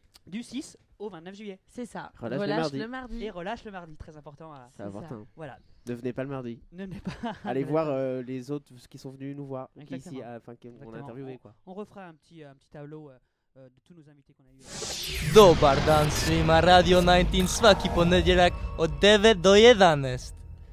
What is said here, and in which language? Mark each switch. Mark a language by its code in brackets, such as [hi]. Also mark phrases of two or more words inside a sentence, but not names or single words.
[fr] Du 6 au 29 juillet. C'est ça. Relâche le mardi. Et relâche le mardi, très important. C'est important. Voilà. Ne venez pas le mardi. Ne venez pas. Allez voir les autres qui sont venus nous voir, qu'on a interviewé. On refera un petit tableau de tous nos invités qu'on a eu. [sr] Dobar dan svima, Radio 19 svaki ponedeljak od 9 do 11.